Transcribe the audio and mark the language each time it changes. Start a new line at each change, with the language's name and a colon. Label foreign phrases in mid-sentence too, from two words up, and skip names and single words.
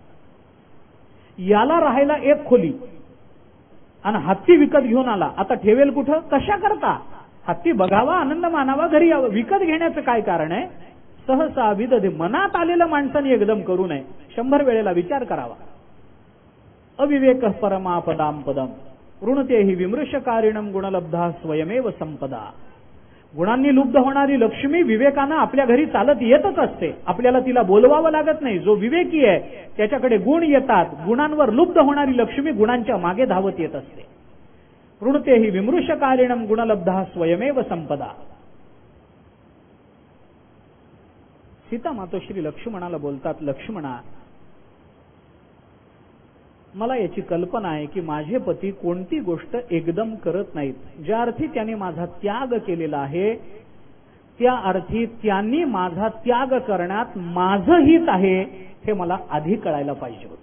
Marathi: याला राहायला एक खोली आणि हत्ती विकत घेऊन आला. आता ठेवेल कुठं, कशा करता? हत्ती बघावा, आनंद मानावा, घरी यावं. विकत घेण्याचं काय कारण आहे?
Sanskrit: सहसा विदधे,
Marathi: मनात आलेलं माणसाने एकदम करू नये, 100 वेळेला विचार करावा.
Sanskrit: अविवेक परमापदाम पदम ऋणतेहि विमृशकारिणम गुणलब्धा स्वयमेव संपदा.
Marathi: गुणांनी लुब्ध होणारी लक्ष्मी विवेकानं आपल्या घरी चालत येतच असते. आपल्याला तिला बोलवावं लागत नाही. जो विवेकी आहे त्याच्याकडे गुण येतात. गुणांवर लुब्ध होणारी लक्ष्मी गुणांच्या मागे धावत येत असते.
Sanskrit: ऋणतेहि विमृशकारिणम गुणलब्धा स्वयमेव संपदा.
Marathi: सीता मातोश्री लक्ष्मणाला बोलतात, लक्ष्मणा मला याची कल्पना आहे की माझे पती कोणती गोष्ट एकदम करत नाहीत. ज्या अर्थी त्यांनी माझा त्याग केलेला आहे त्या अर्थी त्यांनी माझा त्याग करण्यात माझं हित आहे हे मला आधी कळायला पाहिजे होतं.